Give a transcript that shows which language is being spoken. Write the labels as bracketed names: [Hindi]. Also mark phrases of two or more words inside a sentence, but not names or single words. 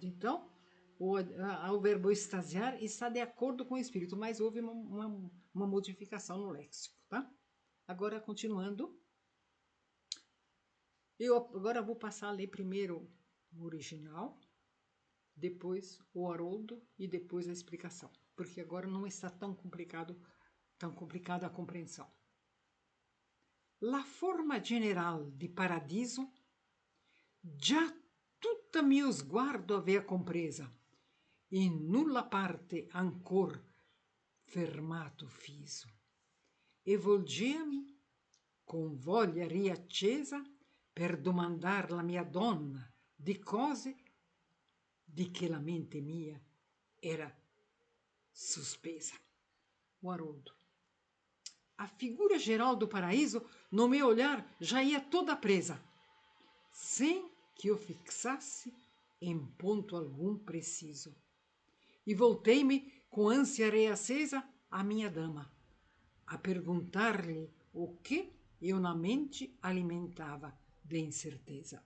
[Portuguese] Então, o verbo extasiar está de acordo com o espírito, mas houve uma modificação no léxico, tá? Agora, continuando, eu agora vou passar a ler primeiro o original, depois o Haroldo e depois a explicação, porque agora não está tão complicado tão complicada a compreensão. [Italian] La forma general di paradiso già tutta mio sguardo avea compresa, in nulla parte ancor fermato fiso, e volgea-mi con voglia riaccesa per domandar la mia donna di cose di che la mente mia era sospesa. [Portuguese] O Haroldo. A figura geral do paraíso, no meu olhar, já ia toda presa, sem que eu fixasse em ponto algum preciso. E voltei-me com ânsia reacesa à minha dama, a perguntar-lhe o que eu na mente alimentava de incerteza.